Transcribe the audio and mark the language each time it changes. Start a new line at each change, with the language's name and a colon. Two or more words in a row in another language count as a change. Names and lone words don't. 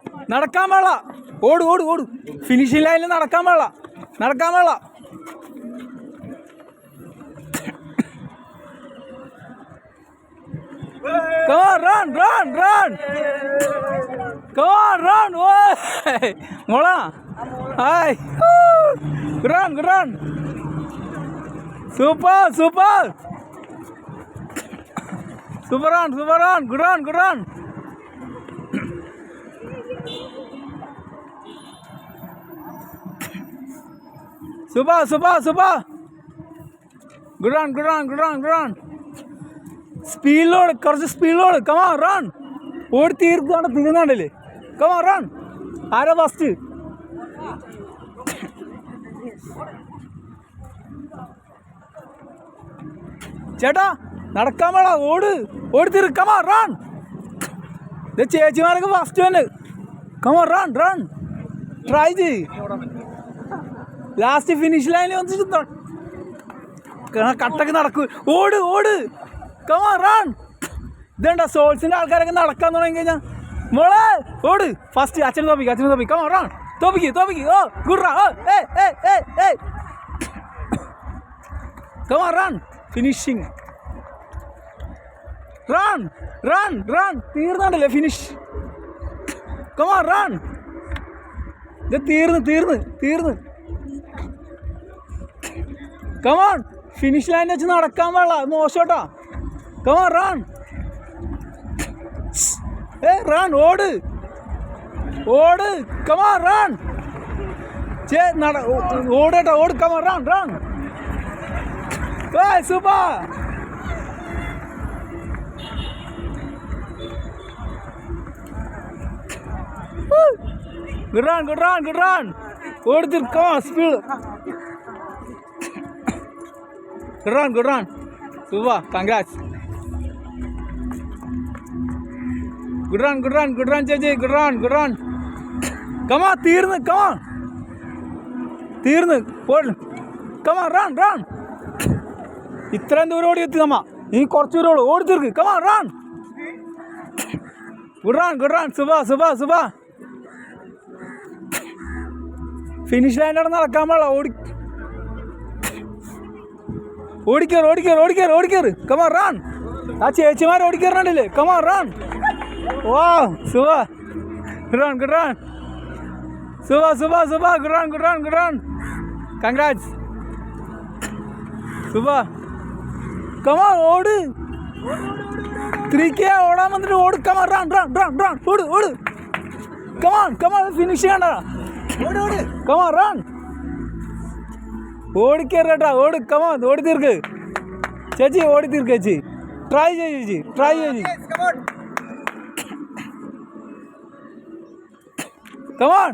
Malayalam: നടക്കാൻ പാടില്ല. ഓട് ഓട് ഓട്. ഫിനിഷിംഗ് ലൈനിൽ നടക്കാൻ പാടില്ല. നടക്കാൻ പാടില്ല.
English: Come on, run, run, run. Come on, run. Mola. Hi. Run, run. Super, super. Super run, super run. Good run, good run. Super, super, super. Good run, good run, good run, good run.
Malayalam: സ്പീഡിലോട്, കുറച്ച് സ്പീഡിലോട്.
English: come on run.
Malayalam: ഓടി തീർന്നുണ്ടല്ലേ.
English: come on run.
Malayalam: ആരാ ഫസ്റ്റ്? ചേട്ടാ നടക്കാൻ വേണ. ഓട് ഓടി തീർ.
English: come on run.
Malayalam: ഇത് ചേച്ചിമാരൊക്കെ ഫസ്റ്റ് തന്നെ.
English: come on run run.
Malayalam: ട്രൈ ചെയ്. ലാസ്റ്റ് ഫിനിഷ് ലൈനിൽ വന്നിട്ട് കട്ടക്ക് നടക്കൂ. ഓട് ഓട്.
English: Come on, run.
Malayalam: ഇതെന്താ സോൾസിൻ്റെ ആൾക്കാരൊക്കെ നടക്കാൻ തുടങ്ങി കഴിഞ്ഞാൽ മോളെ ഓട്. ഫസ്റ്റ് അച്ഛനെ തോപ്പിക്കുക, അച്ഛനെ തോപ്പിക്കുക.
English: Come on, run.
Malayalam: തോപ്പിക്കുക തോപ്പിക്കുക.
English: ഓ good run. ഓ ഏ Come on, run.
Malayalam: ഫിനിഷിങ്.
English: run run run.
Malayalam: തീർന്നുണ്ടല്ലേ ഫിനിഷ്.
English: Come on, run.
Malayalam: ഇത് തീർന്ന്.
English: Come on.
Malayalam: ഫിനിഷ് ലൈനിൽ വെച്ച് നടക്കാൻ പാടില്ല. മോശോട്ടാ.
English: Come on, run. Run. ഓട്. Come on, run.
Malayalam: ഓടേട്ടാ ഓട്.
English: Come on, run. Super. Good run. ഓടി. Come on, speed. Good run. Super. Congrats. Good run, ചേച്ചി. Good run. Come on, തീർന്ന്. Come on, run.
Malayalam: ഇത്രയും ദൂരം ഓടി എത്തി നമ്മ. ഇനി കുറച്ച് ദൂരം ഓടി തീർക്ക്.
English: Come on, run. Good run. Super.
Malayalam: ഫിനിഷ് ലൈനിലാണ് നടക്കാൻ പാടില്ല. ഓടിക്കേറ്.
English: Come on, run.
Malayalam: ആ ചേച്ചിമാർ ഓടിക്കേറുന്നുണ്ടല്ലേ.
English: Come on, run. Wow, super. Good run. Super. Good run. Congrats. Super. Come on,
Malayalam: ഓട്. 3K ഓടാൻ വന്നിട്ട് ഓട്.
English: Come on, run. ഓട്. Come on,
Malayalam: ഫിനിഷ് ചെയ്യണ്ട. ഓട്.
English: Come on, run.
Malayalam: ഓടിക്കേറേട്ടാ. ഓട്. Come on, ഓടി തീർക്ക് ചേച്ചി. ഓടി തീർക്ക് ചേച്ചി. ട്രൈ ചെയ്യ്.
English: Come on.